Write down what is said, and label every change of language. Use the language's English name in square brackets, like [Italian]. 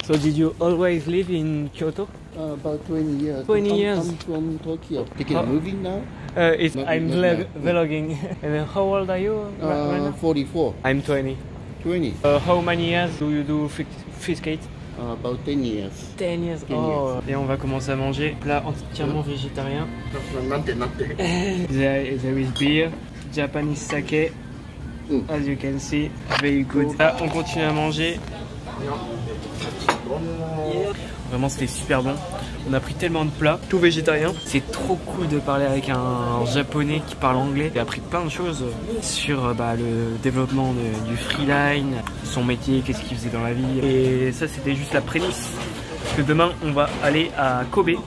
[English] So did you always live in Kyoto? About 20 years. 20 years. I'm from Tokyo. Taking moving now? I'm vlogging. And how old are you? 44. I'm 20. 20. How many years do you do fish skate? About 10 years. 10 years. Oh. [French] Et on va commencer à manger plat entièrement végétarien. [English] There is beer, Japanese sake, as you can see, very good. [French] Là, on continue à manger. Vraiment c'était super bon. On a pris tellement de plats, tout végétarien. C'est trop cool de parler avec un japonais qui parle anglais. J'ai appris plein de choses sur le développement du freeline, son métier, qu'est-ce qu'il faisait dans la vie. Et ça c'était juste la prémisse. Parce que demain on va aller à Kobe.